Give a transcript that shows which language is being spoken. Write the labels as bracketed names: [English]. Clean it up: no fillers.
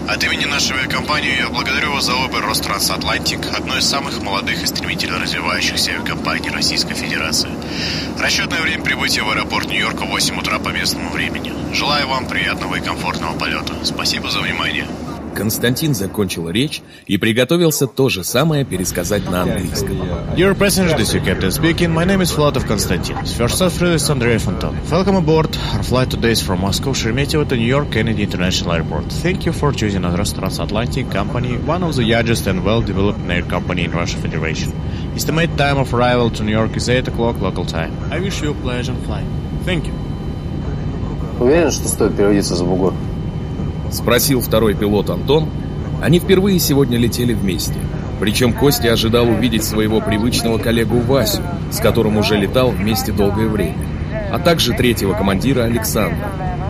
[Russian] От имени нашей авиакомпании я благодарю вас за выбор Ространсатлантик, одной из самых молодых и стремительно развивающихся авиакомпаний Российской Федерации. Расчетное время прибытия в аэропорт Нью-Йорка 8 утра по местному времени. Желаю вам приятного и комфортного полета. Спасибо за внимание. Константин закончил речь и приготовился то же самое пересказать на английском. [English] Dear passengers, this is your captain speaking. My name is Vladov Konstantin. First off, this is Andrei Fonton. Welcome aboard. Our flight today is from Moscow, Sheremetyevo to New York, Kennedy International Airport. Thank you for choosing Atlas Transatlantic Company, one of the largest and well-developed air company in Russia Federation. Estimated time of arrival to New York is 8 o'clock local time. I wish you a pleasant flight. Thank you. [Russian] Уверен, что стоит переводиться за бугор? Спросил второй пилот Антон. Они впервые сегодня летели вместе. Причем Костя ожидал увидеть своего привычного коллегу Васю, с которым уже летал вместе долгое время, а также третьего командира Александра.